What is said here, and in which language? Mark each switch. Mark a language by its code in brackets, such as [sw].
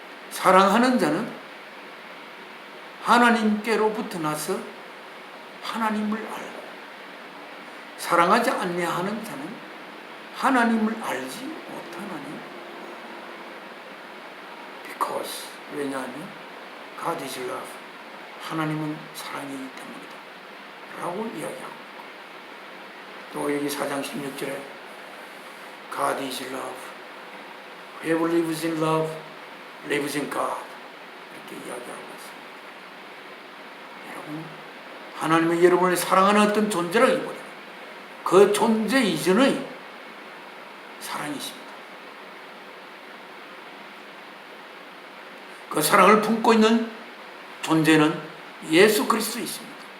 [ko] 사랑하는 자는 하나님께로부터 나서 하나님을 알고, 사랑하지 아니하는 자는 하나님을 알지 못하나니. Because, 왜냐하면 [en] God is love, [ko] 하나님은 사랑이기 때문이다 라고 이야기하고, 또 여기 4장 16절에 [en] God is love, whoever lives in love lives in God, [ko] 이렇게 이야기하고 있습니다. 여러분, 하나님은 여러분을 사랑하는 어떤 존재라기보다 그 존재 이전의 사랑이십니다. 그 사랑을 품고 있는 존재는 예수 그리스도이십니다.